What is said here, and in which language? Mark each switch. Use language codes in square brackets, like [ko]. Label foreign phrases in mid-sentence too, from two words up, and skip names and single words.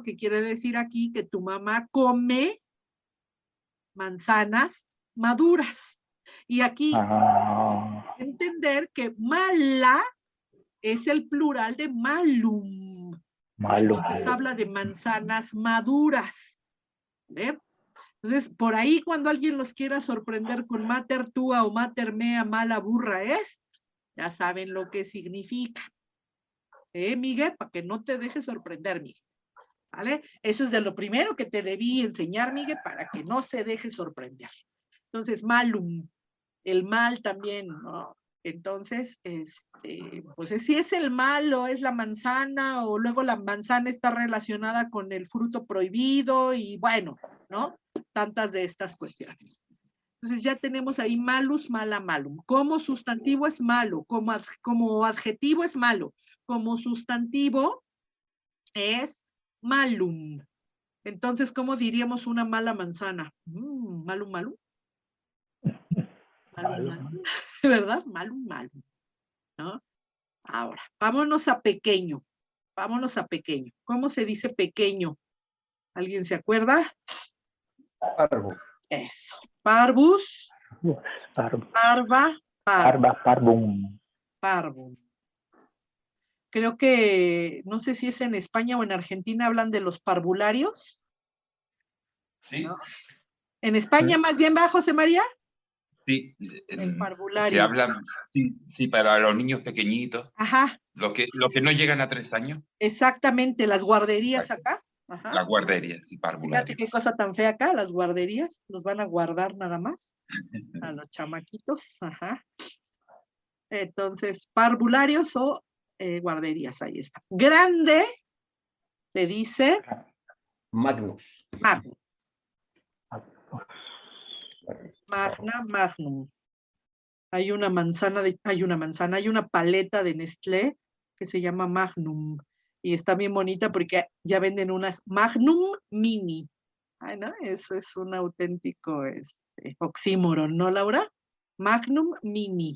[es] Que quiere decir aquí que tu mamá come manzanas maduras. Y aquí entender que mala es el plural de malum. Malum. Entonces habla de manzanas maduras. ¿Vale? Entonces, por ahí cuando alguien los quiera sorprender con [la] mater tua [es] o [la] mater mea, mala burra est, [es] ya saben lo que significa. Miguel? Para que no te dejes sorprender, Miguel. ¿Vale? Eso es de lo primero que te debí enseñar, Miguel, para que no se deje sorprender. Entonces, malum, el mal también, ¿no? Entonces, pues si es el mal o es la manzana, o luego la manzana está relacionada con el fruto prohibido, y bueno, ¿no? Tantas de estas cuestiones. Entonces ya tenemos ahí [la] malus, mala, malum. [es] Como sustantivo es malo, como adjetivo es malo, como sustantivo es malum. Entonces, ¿cómo diríamos una mala manzana? [la] Malum, malum. Malum, malum. ¿Verdad? Malum, malum. [es] ¿No? Ahora, vámonos a pequeño. Vámonos a pequeño. ¿Cómo se dice pequeño? ¿Alguien se acuerda? Parvo. Eso. [la] Parvus, parva, parva, [es] Parvum. parvum. Creo que, no sé si es en España o en Argentina, hablan de los parvularios. Sí, ¿No? En España más bien va, José María. sí. El Se parvulario. habla, sí, para los niños pequeñitos, Ajá, los que no llegan a 3 años, exactamente, las guarderías acá. Ajá. las guarderías y Fíjate parvularios. qué cosa tan fea acá, las guarderías, los van a guardar nada más a los chamaquitos. Ajá. Entonces, parvularios o guarderías, ahí está. Grande, se dice Magnus. [la] magnum. Magna, magnum. [es] Hay una paleta de Nestlé que se llama Magnum y está bien bonita porque ya venden unas Magnum Mini. Ay, ¿no? Eso es un auténtico oxímoron, ¿no, Laura? Magnum Mini.